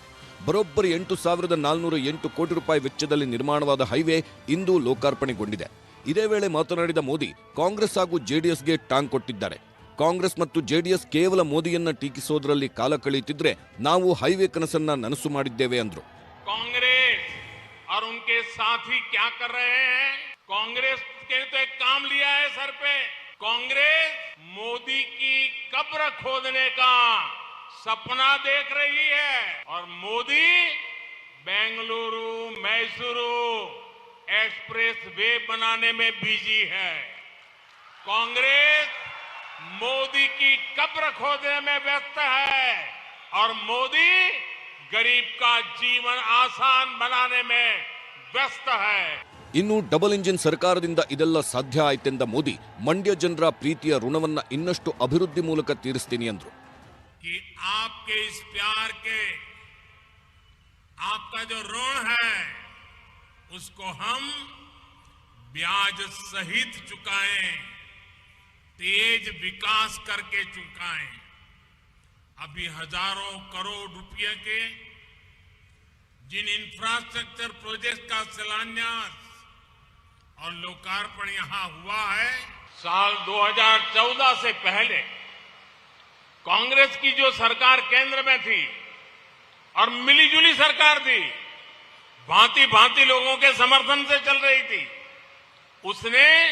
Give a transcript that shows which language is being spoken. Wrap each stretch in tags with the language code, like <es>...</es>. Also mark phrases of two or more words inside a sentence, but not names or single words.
<kn>ಬರೋಬ್ಬರಿ 8,408 ಕೋಟಿ ರೂಪಾಯಿ ವೆಚ್ಚದಲ್ಲಿ ನಿರ್ಮಾಣವಾದ ಹೈವೇ ಇಂದು ಲೋಕಾರ್ಪಣೆಗೊಂಡಿದೆ. ಇದೇ ವೇಳೆ ಮಾತನಾಡಿದ ಮೋದಿ ಕಾಂಗ್ರೆಸ್ ಹಾಗೂ ಜೆಡಿಎಸ್ಗೆ ಟಾಂಗ್ ಕೊಟ್ಟಿದ್ದಾರೆ. ಕಾಂಗ್ರೆಸ್ ಮತ್ತು ಜೆಡಿಎಸ್ ಕೇವಲ ಮೋದಿಯನ್ನ ಟೀಕಿಸೋದ್ರಲ್ಲಿ ಕಾಲ ಕಳೆಯುತ್ತಿದ್ರೆ ನಾವು ಹೈವೇ ಕನಸನ್ನ ನನಸು ಮಾಡಿದ್ದೇವೆ ಅಂದ್ರು.</kn> <hi>कांग्रेस और उनके साथी क्या कर रहे हैं? कांग्रेस के तो एक काम लिया है सर पे. कांग्रेस मोदी की कब्र खोदने का सपना देख रही है और मोदी बेंगलुरु मैसूरू एक्सप्रेस वे बनाने में बिजी है. कांग्रेस मोदी की कब्र खोदने में व्यस्त है और मोदी गरीब का जीवन आसान बनाने में व्यस्त है.</hi> <kn>ಇನ್ನು</kn> <en>double engine</en> <kn>ಸರ್ಕಾರದಿಂದ ಇದೆಲ್ಲ ಸಾಧ್ಯ ಆಯ್ತೆಂದ ಮೋದಿ ಮಂಡ್ಯ ಜನರ ಪ್ರೀತಿಯ ಋಣವನ್ನ ಇನ್ನಷ್ಟು ಅಭಿವೃದ್ಧಿ ಮೂಲಕ ತೀರಿಸ್ತೀನಿ ಅಂದ್ರು.</kn> <hi>कि आपके इस प्यार के आपका जो ऋण है उसको हम ब्याज सहित चुकाएं, तेज विकास करके चुकाएं. अभी हजारों करोड़ रुपए के जिन</hi> <en>infrastructure project</en> <hi>का शिलान्यास और लोकार्पण यहां हुआ है, साल 2014 से पहले कांग्रेस की जो सरकार केंद्र में थी और मिलीजुली सरकार थी, भांति भांति लोगों के समर्थन से चल रही थी, उसने</hi>